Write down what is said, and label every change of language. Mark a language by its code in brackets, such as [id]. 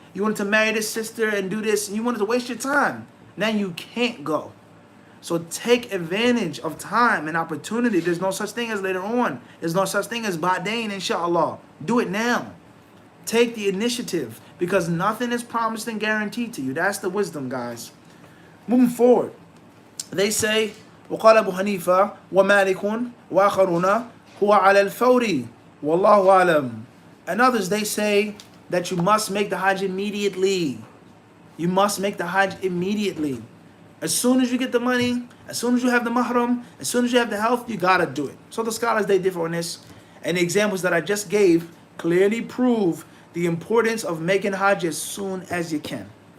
[en] You wanted to marry this sister and do this. And you wanted to waste your time. Now you can't go. So take advantage of time and opportunity. There's no such thing as later on. There's no such thing as [ar] ba'dain, inshallah. [en] Do it now. Take the initiative because nothing is promised and guaranteed to you. That's the wisdom, guys. Moving forward, they say, [ar] وقال أبو حنيفة ومالك وآخرون هو على الفور والله أعلم. [en] And others, they say that you must make the Hajj immediately. You must make the Hajj immediately. As soon as you get the money, as soon as you have the mahram, as soon as you have the health, you gotta do it. So the scholars, they differ on this. And the examples that I just gave clearly prove the importance of making Hajj as soon as you can.